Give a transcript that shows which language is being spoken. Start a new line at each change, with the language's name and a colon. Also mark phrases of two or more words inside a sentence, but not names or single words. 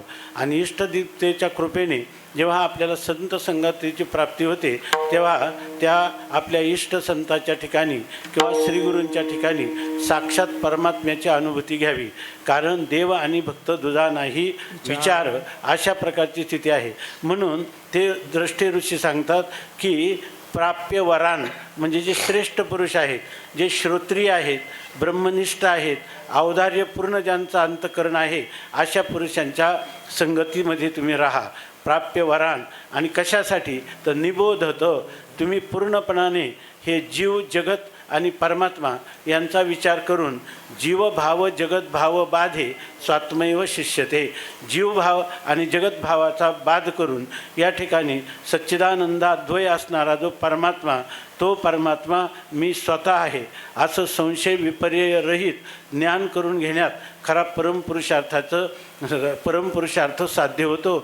Marathi: आणि इष्टदेवतेच्या कृपेने जेव्हा आपल्याला संत संगतीची प्राप्ती होते तेव्हा त्या आपल्या इष्ट संताच्या ठिकाणी किंवा श्रीगुरूंच्या ठिकाणी साक्षात परमात्म्याची अनुभूती घ्यावी. कारण देव आणि भक्त दुजा नाही विचार, अशा प्रकारची स्थिती आहे. म्हणून ते द्रष्टे ऋषी सांगतात की
Sanskrit: प्राप्य वरान
Marathi: म्हणजे जे श्रेष्ठ पुरुष आहेत, जे श्रोत्रिय आहेत, ब्रह्मनिष्ठ आहेत, औदार्यपूर्ण ज्यांचं अंतःकरण आहे, अशा पुरुषांच्या संगतीमध्ये तुम्ही राहा.
Sanskrit: प्राप्य वरान
Marathi: आणि कशासाठी तर निबोधत तुम्ही पूर्णपणाने हे जीव जगत आणि परमात्मा यांचा विचार करून
Sanskrit: जीवभाव जगतभाव बाधे स्वात्मैव शिष्यते.
Marathi: जीवभाव आणि जगतभावाचा बाध करून या ठिकाणी सच्चिदानंदाद्वय असणारा जो परमात्मा, तो परमात्मा मी स्वतः आहे असं संशय विपर्यय रहित ज्ञान करून घेण्यात खरा परमपुरुषार्थ साध्य होतो.